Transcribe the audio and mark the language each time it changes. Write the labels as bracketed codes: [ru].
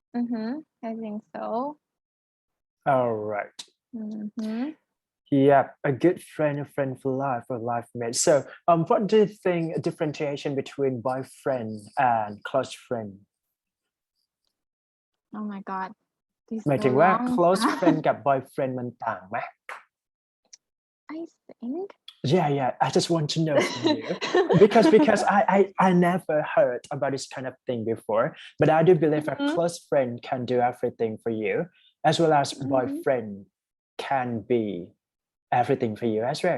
[en] I think so. All right. Yeah, a good friend, a friend for life, a life mate. So, what do you think a differentiation between boyfriend and close friend? Oh my god, this [th] หมาย [en] so [th] ถึงว่า [en] long. [th] close friend กับ boyfriend มันต่างไหม [en] I think Yeah, I just want to know from you because I never heard about this kind of thing before, but I do believe a close friend can do everything for you, as well as boyfriend can be everything for you as well.